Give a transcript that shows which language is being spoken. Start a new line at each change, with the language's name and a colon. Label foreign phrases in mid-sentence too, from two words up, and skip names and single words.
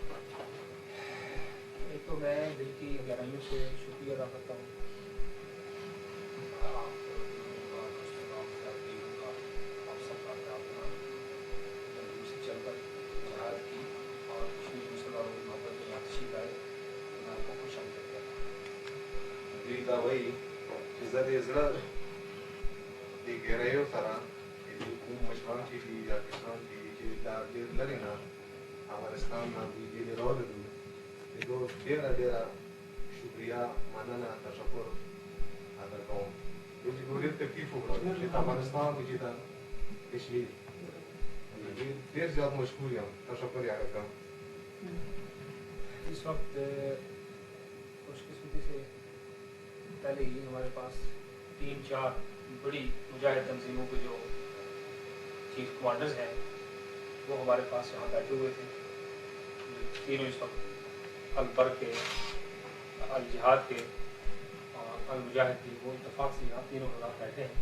Urdu: ایک تو میں دل کی گہرائیوں سے شکریہ ادا کرتا ہوں آپ سب کا اپنا جنگل سے چل کر جہاد کی اور کشمیر مسلمانوں کی محبت میں تشریف لائے, میں آپ کو خوش آمدید کرتا ہوں.
Pashto: دوی دا وایي چې زه د زړه د ګهرایو سره د کوم مشران چې دي یا کسان دي چې دا ډېر لرې نه افغانستان نه دوی ډېر راغلي دي, د دوی ډېره شکریه, مننه, تشکر ادا کوم. دوی چې ډېر تکلیف وکړ چې افغانستان کې چې دا کشمیر ډېر زیات مشکور یم, تشکر یې ادا کوم.
Urdu: اس وقت خوش قسمتی سے پہلے ہی ہمارے پاس 3-4 بڑی مجاہد تنظیموں کے جو چیف کمانڈرز ہیں وہ ہمارے پاس یہاں بیٹھے ہوئے تھے. تینوں اس وقت البر کے, الجہاد کے اور المجاہد کے, وہ اتفاق سے یہاں تینوں حضرات بیٹھے ہیں.